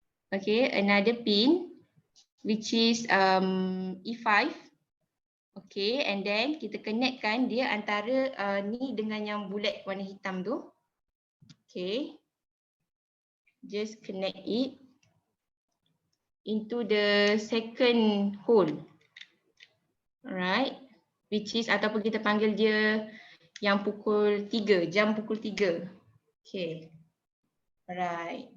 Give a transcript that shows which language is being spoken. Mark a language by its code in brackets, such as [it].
[en] Okay, another pin which is E5. Okay, and then [ms] kita connectkan dia antara ni dengan yang bulat warna hitam tu. [en] Okay. Just connect it into the second hole. Alright. Which is [ms] ataupun kita panggil dia yang pukul 3, jam pukul 3. [en] Okay. Alright.